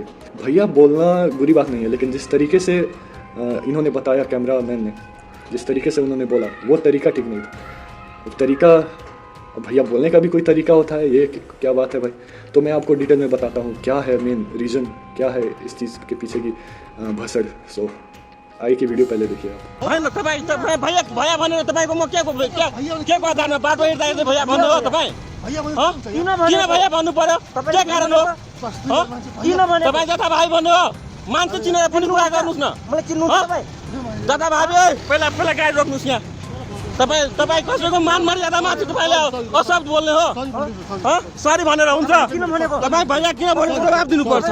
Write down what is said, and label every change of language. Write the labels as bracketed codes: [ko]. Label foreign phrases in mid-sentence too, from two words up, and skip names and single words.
[hi] भैया बोलना बुरी बात नहीं है, लेकिन जिस तरीके से इन्होंने बताया, कैमरा मैन ने जिस तरीके से उन्होंने बोला, वो तरीका ठीक नहीं था। तरीका, भैया बोलने का भी कोई तरीका होता है, ये क्या बात है भाई? तो मैं आपको डिटेल में बताता हूँ क्या है मेन रीज़न, क्या है इस चीज़ के पीछे की भसड़। सो आइए कि वीडियो पहले देखिए आप। [ne] होइन तपाईँ भैया भनेर तपाईँको म के को आधारमा बाटो हिँड्दा भैया भन्नु हो तपाईँ किन भैया भन्नु पर्यो? के कारण हो तपाईँ जता भाइ भन्नु हो? मान्छे चिनेर पनि कुरा गर्नुहोस् न जता भाइ पहिला गाडी रोक्नुहोस् यहाँ तपाईँ कसैको मान मर्यादामाथि तपाईँले अशब्द बोल्ने हो सरी भनेर हुन्छ तपाईँ भैया किन भनेको जवाब दिनुपर्छ।